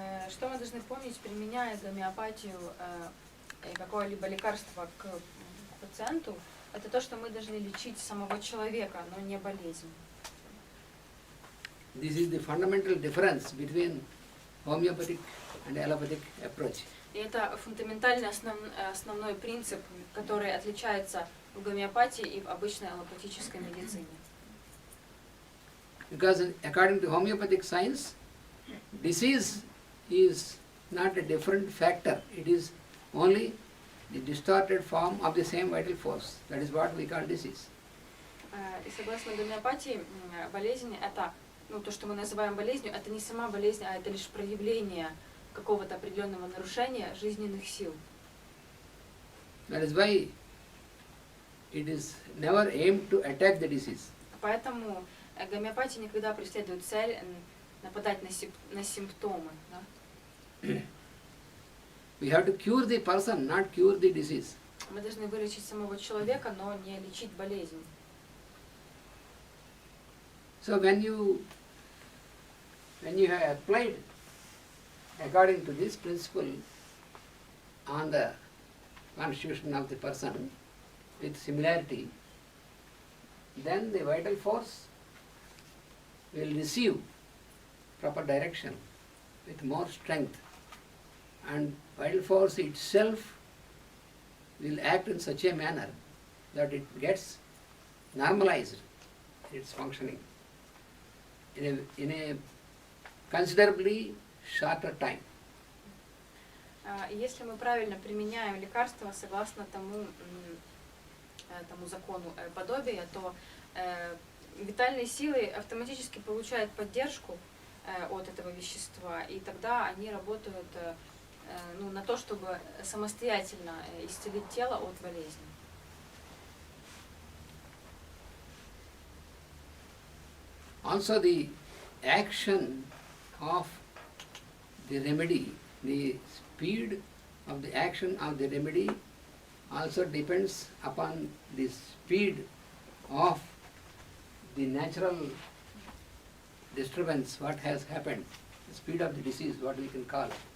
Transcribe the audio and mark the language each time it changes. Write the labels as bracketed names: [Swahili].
[Russian] Что мы должны помнить, применяя гомеопатию и какое-либо лекарство к пациенту, это то, что мы должны лечить самого человека, но не болезнь. [English] This is the fundamental difference between homeopathic and allopathic approach. [Russian] И это фундаментальный основной принцип, который отличается в гомеопатии и в обычной аллопатической медицине. [English] Because according to homeopathic science, disease is not a different factor. It is only the distorted form of the same vital force. That is what we call disease. [Russian] И согласно гомеопатии, болезнь это, то, что мы называем болезнью, это не сама болезнь, а это лишь проявление какого-то определенного нарушения жизненных сил. [English] That is why it is never aimed to attack the disease. [Russian] Поэтому гомеопатия никогда преследует цель нападать на симптомы. Да? [English] We have to cure the person, not cure the disease. [Russian] Мы должны вылечить самого человека, но не лечить болезнь. [English] So when you have applied according to this principle on the constitution of the person with similarity, then the vital force will receive proper direction with more strength, and vital force itself will act in such a manner that it gets normalized its functioning in a considerably shorter time. [Russian] Если мы правильно применяем лекарства согласно тому закону подобия, то витальные силы автоматически получают поддержку от этого вещества, и тогда они работают на то, чтобы самостоятельно исцелить тело от болезни. [English] Also the action of the remedy, the speed of the action of the remedy also depends upon the speed of the natural disturbance, what has happened, the speed of the disease, what we can call.